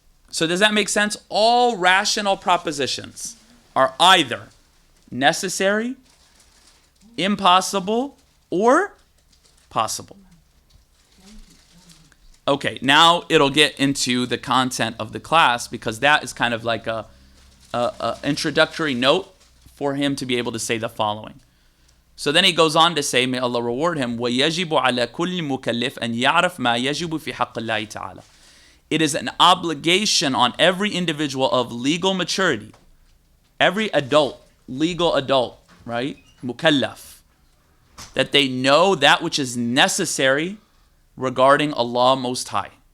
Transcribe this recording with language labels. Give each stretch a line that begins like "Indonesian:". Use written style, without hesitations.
English: So does that make sense? All rational propositions are either necessary, impossible, or possible. Okay, now it'll get into the content of the class, because that is kind of like a introductory note for him to be able to say the following. So then he goes on to say, may Allah reward him,
Arabic: وَيَجِبُ عَلَى كُلِّ مُكَلِّفٍ أَنْ يَعْرَفْ مَا يَجِبُ فِي حَقِّ اللَّهِ تَعَالَى.
English: It is an obligation on every individual of legal maturity, every adult, legal adult, right, mukallaf, that they know that which is necessary regarding Allah Most High.